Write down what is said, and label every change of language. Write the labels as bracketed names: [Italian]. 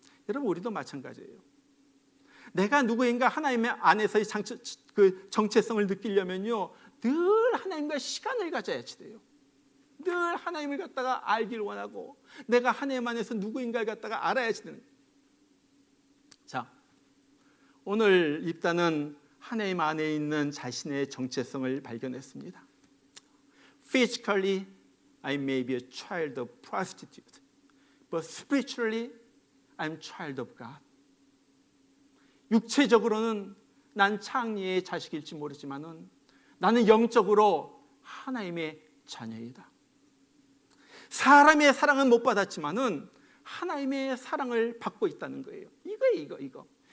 [Korean] 여러분, 우리도 마찬가지예요. 내가 누구인가 하나님의 안에서의 정체성을 느끼려면요, 늘 하나님과 시간을 가져야지 돼요. 늘 하나님을 갖다가 알기를 원하고 내가 하나님 안에서 누구인가를 갖다가 알아야지 되는 거예요. 자, 오늘 입단은 하나님 안에 있는 자신의 정체성을 발견했습니다. [English] Physically, I may be a child of prostitute, but spiritually, I'm child of God. [Korean] 육체적으로는 난 창녀의 자식일지 모르지만은 나는 영적으로 하나님의 자녀이다. 사람의 사랑은 못 받았지만은 하나님의 사랑을 받고 있다는 거예요. 이거.